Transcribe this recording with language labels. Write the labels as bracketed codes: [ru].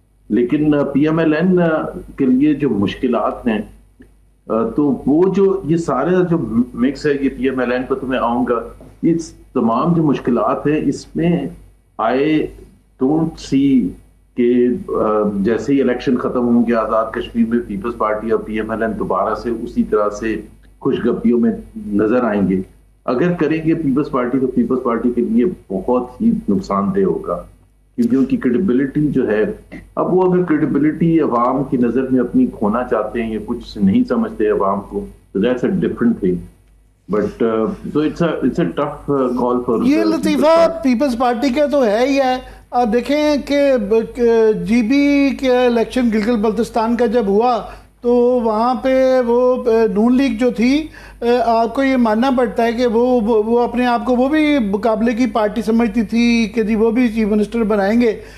[ur] لیکن P M L N کے لیے جو مشکلات ہیں, تو وہ جو یہ سارے جو مکس ہے, یہ پی ایم ایل این پر تو میں آؤں گا, یہ تمام جو مشکلات ہیں اس میں [en] I don't see [ur] کہ جیسے ہی الیکشن ختم ہوں گے آزاد کشمیر میں پیپلز پارٹی اور پی ایم ایل این دوبارہ سے اسی طرح سے خوشگپیوں میں نظر آئیں گے. اگر کریں گے پیپلز پارٹی تو پیپلز پارٹی کے لیے بہت ہی نقصان دہ ہوگا, کیونکہ ان کی کریڈیبلٹی جو ہے, اب وہ اگر کریڈیبلٹی عوام کی نظر میں اپنی کھونا چاہتے ہیں یا کچھ نہیں سمجھتے عوام کو, تو [en] That's a different thing. But so it's a tough call for [ur] یہ لطیفہ پیپلز پارٹی کا تو ہے ہی ہے. آپ دیکھیں کہ جی بی کے الیکشن گلگت بلتستان کا جب ہوا تو وہاں پہ وہ نون لیگ جو تھی, آپ کو یہ ماننا پڑتا ہے کہ وہ اپنے آپ کو وہ بھی مقابلے کی پارٹی سمجھتی تھی کہ جی وہ بھی چیف منسٹر بنائیں گے.